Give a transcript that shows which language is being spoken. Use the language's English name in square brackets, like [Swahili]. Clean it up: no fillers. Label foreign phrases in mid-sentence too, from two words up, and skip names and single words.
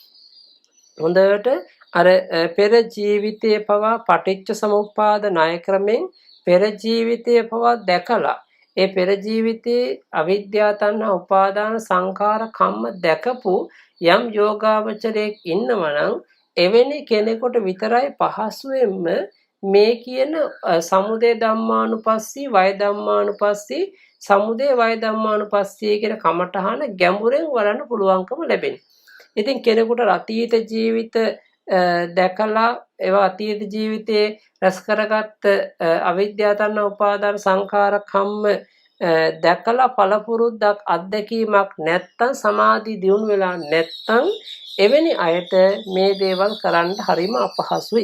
[Sinhala] හොඳට අර පෙර ජීවිතයේ පවා පටිච්ච සමුප්පාද ණය ක්‍රමෙන් පෙර ජීවිතයේ පවා දැකලා ඒ පෙර ජීවිතයේ අවිද්‍යා තණ්හා උපාදාන සංඛාර කම්ම දැකපු යම් යෝගාවචරයෙක් ඉන්නවනම් එවැනි කෙනෙකුට විතරයි පහසුවෙන්ම මේ කියන [Pali] සමුදය ධම්මානුපස්සී වය ධම්මානුපස්සී සමුදය වය ධම්මානුපස්සී [Sinhala] කියන කමඨහන ගැඹුරෙන් වඩන්න පුළුවන්කම ලැබෙනවා. ඉතින් කෙනෙකුට අතීත ජීවිත දැකලා ඒවා අතීත ජීවිතයේ රැස් කරගත්ත අවිද්‍යා තණ්හා උපාදාන සංඛාර කම්ම දැකලා පළපුරුද්දක් අත්දැකීමක් නැත්තම් සමාධි දියුණු වෙලා නැත්තම් එවැනි අයට මේ දේවල් කරන්න හරිම අපහසුයි.